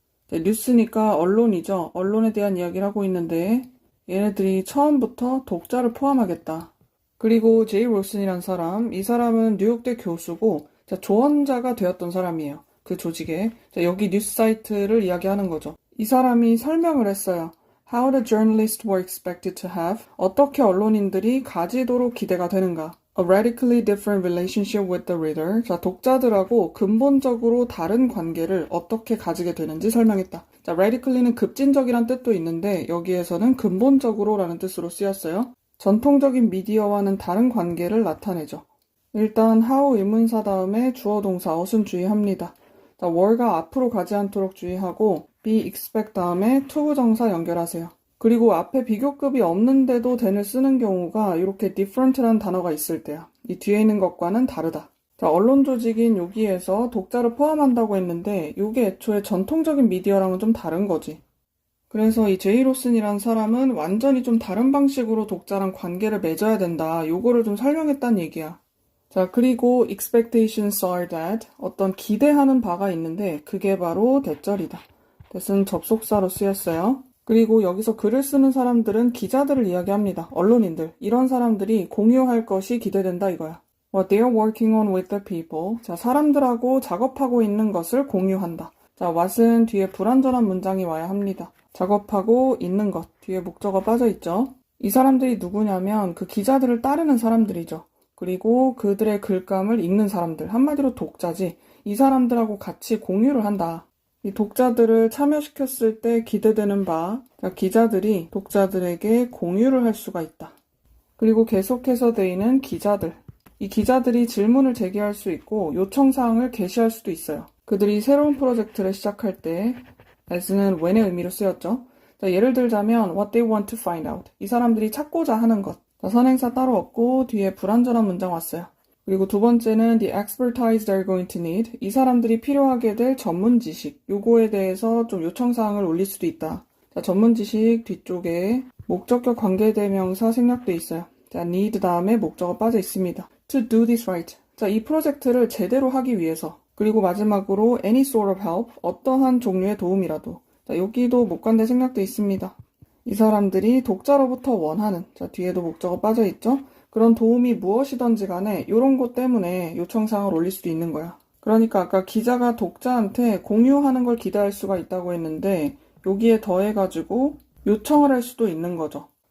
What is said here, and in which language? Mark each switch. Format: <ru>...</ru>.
<ko>뉴스니까 언론이죠. 언론에 대한 이야기를 하고 있는데 얘네들이 처음부터 독자를 포함하겠다. 그리고 제이 롤슨이란 사람, 이 사람은 뉴욕대 교수고 조언자가 되었던 사람이에요. 그 조직에. 여기 뉴스 사이트를 이야기하는 거죠. 이 사람이 설명을 했어요.</ko> <en>How the journalists were expected to have.</en> <ko>어떻게 언론인들이 가지도록 기대가 되는가.</ko> <en>A radically different relationship with the reader.</en> <ko>독자들하고 근본적으로 다른 관계를 어떻게 가지게 되는지 설명했다. radically는 급진적이란 뜻도 있는데 여기에서는 근본적으로라는 뜻으로 쓰였어요. 전통적인 미디어와는 다른 관계를 나타내죠. 일단 how 의문사 다음에 주어 동사 어순 주의합니다. were가 앞으로 가지 않도록 주의하고 be expect 다음에 to 부정사 연결하세요. 그리고 앞에 비교급이 없는데도 then을 쓰는 경우가 이렇게 different라는 단어가 있을 때야. 이 뒤에 있는 것과는 다르다. 언론 조직인 여기에서 독자를 포함한다고 했는데 이게 애초에 전통적인 미디어랑은 좀 다른 거지. 그래서 이 제이 로슨이란 사람은 완전히 좀 다른 방식으로 독자랑 관계를 맺어야 된다. 요거를 좀 설명했단 얘기야. 그리고</ko> <en>expectations are that</en> <ko>어떤 기대하는 바가 있는데 그게 바로 대절이다. that은 접속사로 쓰였어요. 그리고 여기서 글을 쓰는 사람들은 기자들을 이야기합니다. 언론인들. 이런 사람들이 공유할 것이 기대된다 이거야.</ko> <en>What they are working on with the people.</en> <ko>사람들하고 작업하고 있는 것을 공유한다. what은 뒤에 불완전한 문장이 와야 합니다. 작업하고 있는 것. 뒤에 목적어 빠져있죠. 이 사람들이 누구냐면 그 기자들을 따르는 사람들이죠. 그리고 그들의 글감을 읽는 사람들. 한마디로 독자지. 이 사람들하고 같이 공유를 한다. 이 독자들을 참여시켰을 때 기대되는 바, 기자들이 독자들에게 공유를 할 수가 있다. 그리고 계속해서 데이는 기자들. 이 기자들이 질문을 제기할 수 있고 요청사항을 게시할 수도 있어요. 그들이 새로운 프로젝트를 시작할 때 as는 when의 의미로 쓰였죠. 예를 들자면</ko> <en>what they want to find out.</en> <ko>이 사람들이 찾고자 하는 것. 선행사 따로 없고 뒤에 불완전한 문장 왔어요. 그리고 두 번째는</ko> <en>the expertise they're going to need.</en> <ko>이 사람들이 필요하게 될 전문 지식. 요거에 대해서 좀 요청사항을 올릴 수도 있다. 전문 지식 뒤쪽에 목적격 관계대명사 생략돼 있어요. need 다음에 목적어 빠져 있습니다.</ko> <en>to do this right.</en> <ko>이 프로젝트를 제대로 하기 위해서. 그리고 마지막으로</ko> <en>any sort of help.</en> <ko>어떠한 종류의 도움이라도. 여기도 목관대 생략돼 있습니다. 이 사람들이 독자로부터 원하는, 뒤에도 목적어 빠져 있죠? 그런 도움이 무엇이든지 간에 이런 것 때문에 요청사항을 올릴 수도 있는 거야. 그러니까 아까 기자가 독자한테 공유하는 걸 기대할 수가 있다고 했는데 여기에 더해가지고 요청을 할 수도 있는 거죠.</ko>